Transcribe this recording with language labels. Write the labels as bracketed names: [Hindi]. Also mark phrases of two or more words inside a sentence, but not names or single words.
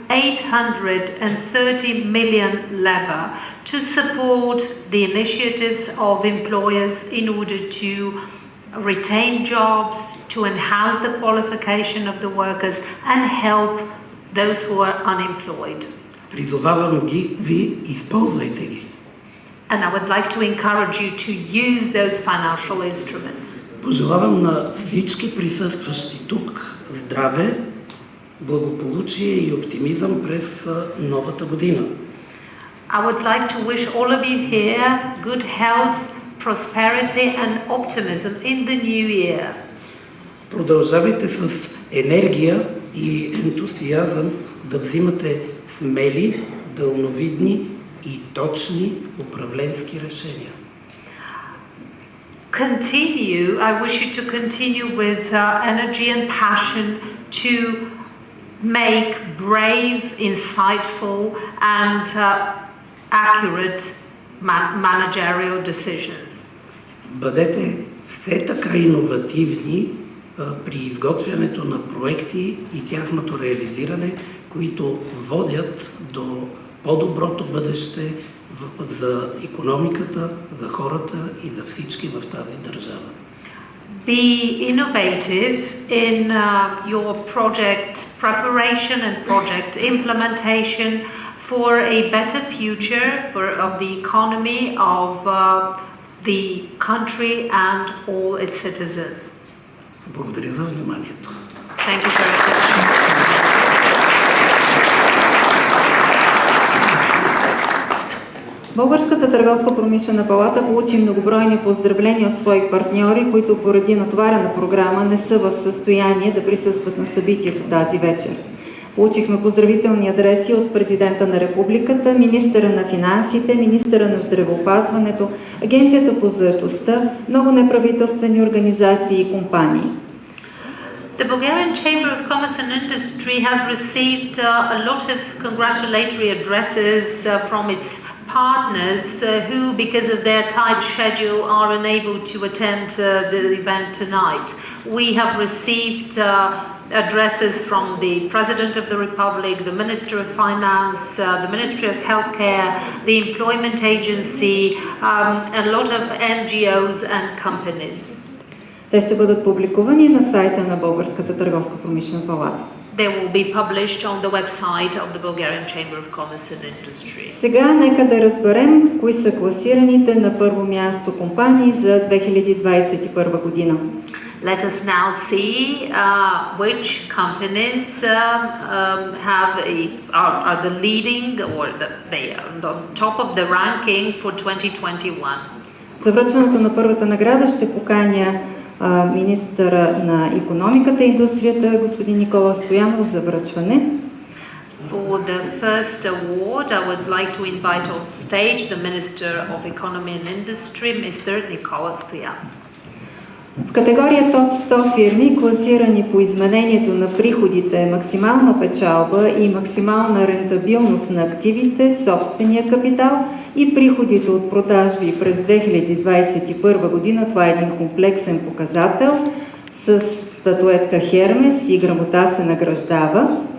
[English] 830 million leva to support the initiatives of employers in order to retain jobs, to enhance the qualification of the workers and help those who are unemployed. [Bulgarian] Призовавам ви, използвайте ги. [English] And I would like to encourage you to use those financial instruments. [Bulgarian] Пожелавам на всички присъстващи тук здраве, благополучие и оптимизъм през новата година. [English] I would like to wish all of you here good health, prosperity and optimism in the new year. [Bulgarian] Продължавайте с енергия и ентусиазъм да взимате смели, дълновидни и точни управленски решения. [English] I wish you to continue with energy and passion to make brave, insightful and accurate managerial decisions. [Bulgarian] Бъдете все така иновативни при изготвянето на проекти и тяхното реализиране, които водят до по-доброто бъдеще за икономиката, за хората и за всички в тази държава. [English] Be innovative in your project preparation and project implementation for a better future of the economy of the country and all its citizens. [Bulgarian] Благодаря за вниманието. [English] Thank you very much. [Bulgarian] Българската търговско-промишлена палата получи многобройни поздравления от свои партньори, които поради натоварена програма не са в състояние да присъстват на събитието тази вечер. Получихме поздравителни адреси от президента на републиката, министъра на финансите, министъра на здравеопазването, Агенцията по заетостта, много неправителствени организации и компании. [English] The Bulgarian Chamber of Commerce and Industry has received a lot of congratulatory addresses from its partners who, because of their tight schedule, are unable to attend the event tonight. We have received addresses from the President of the Republic, the Minister of Finance, the Ministry of Healthcare, the Employment Agency, a lot of NGOs and companies. [Bulgarian] Те ще бъдат публикувани на сайта на Българската търговско-промишлена палата. [English] They will be published on the website of the Bulgarian Chamber of Commerce and Industry. [Bulgarian] Сега нека да разберем кои са класираните на първо място компании за 2021 година. [English] Let us now see which companies are the leading or they are on the top of the rankings for 2021. [Bulgarian] За връчването на първата награда ще поканя министъра на икономиката и индустрията господин Никола Стоянов за връчване. [English] For the first award, I would like to invite on stage the Minister of Economy and Industry, Mr. Nicola Stoyanov. [Bulgarian] В категория топ 100 фирми, класирани по изменението на приходите, максимална печалба и максимална рентабилност на активите, собствения капитал и приходите от продажби през 2021 година, това е един комплексен показател, с статуетка Хермес и грамота се награждава.